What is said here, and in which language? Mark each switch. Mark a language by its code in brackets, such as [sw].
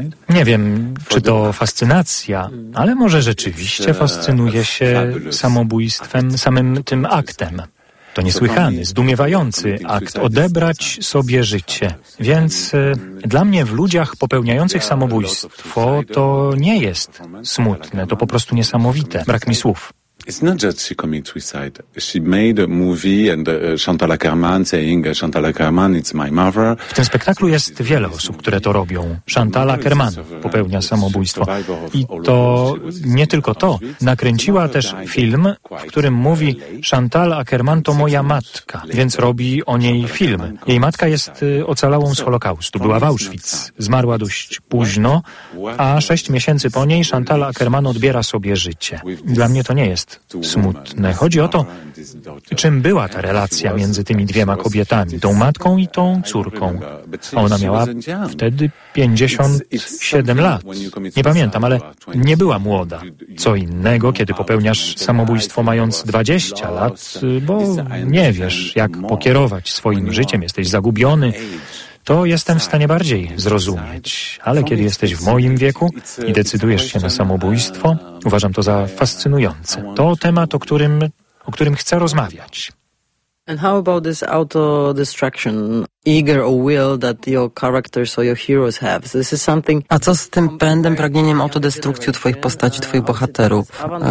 [pl] Nie wiem, czy to fascynacja, ale może rzeczywiście fascynuję się samobójstwem, samym tym aktem. To niesłychany, zdumiewający akt, odebrać sobie życie. Więc dla mnie w ludziach popełniających samobójstwo to nie jest smutne, to po prostu niesamowite. Brak mi słów. [en] It's not just she commits suicide. She made a movie and Chantal Akerman saying, Chantal Akerman, it's my mother. [pl] W tym spektaklu jest wiele osób, które to robią. Chantal Akerman popełnia samobójstwo. I to nie tylko to. Nakręciła też film, w którym mówi, Chantal Akerman to moja matka, więc robi o niej film. Jej matka jest ocalałą z Holokaustu. Była w Auschwitz. Zmarła dość późno, a 6 miesięcy po niej Chantal Akerman odbiera sobie życie. Dla mnie to nie jest smutne. Chodzi o to, czym była ta relacja między tymi dwiema kobietami, tą matką i tą córką. Ona miała wtedy 57 lat. Nie pamiętam, ale nie była młoda. Co innego, kiedy popełniasz samobójstwo mając 20 lat, bo nie wiesz, jak pokierować swoim życiem, jesteś zagubiony. To jestem w stanie bardziej zrozumieć. Ale kiedy jesteś w moim wieku i decydujesz się na samobójstwo, uważam to za fascynujące. To temat, o którym chcę rozmawiać. [en] And how about this auto-destruction, eager or will that your characters or your heroes have? This is something. [pl] A co z tym pędem, pragnieniem autodestrukcji twoich postaci, twoich bohaterów?